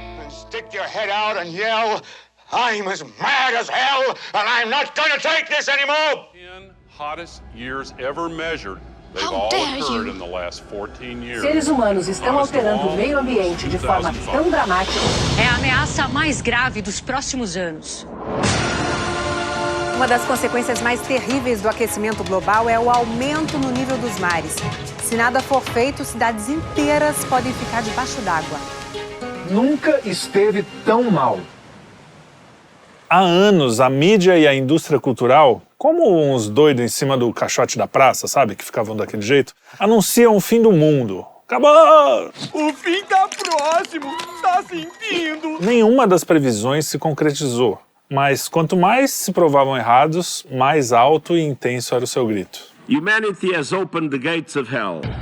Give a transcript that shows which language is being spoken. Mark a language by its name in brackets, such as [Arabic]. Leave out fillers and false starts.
[English] Stick your head out and yell, I'm as mad as hell and I'm not gonna take this anymore! 10 hottest years ever measured. They've all occurred in the last 14 years. [Portuguese] Seres humanos estão alterando o meio ambiente de forma tão dramática. É a ameaça mais grave dos próximos anos. Uma das consequências mais terríveis do aquecimento global é o aumento no nível dos mares. Se nada for feito, cidades inteiras podem ficar debaixo d'água. Nunca esteve tão mal. Há anos, a mídia e a indústria cultural, como uns doidos em cima do caixote da praça, sabe, que ficavam daquele jeito, anunciam o fim do mundo. Acabou! O fim tá próximo! Tá sentindo? Nenhuma das previsões se concretizou, mas quanto mais se provavam errados, mais alto e intenso era o seu grito. [English] Humanity has opened the gates of hell.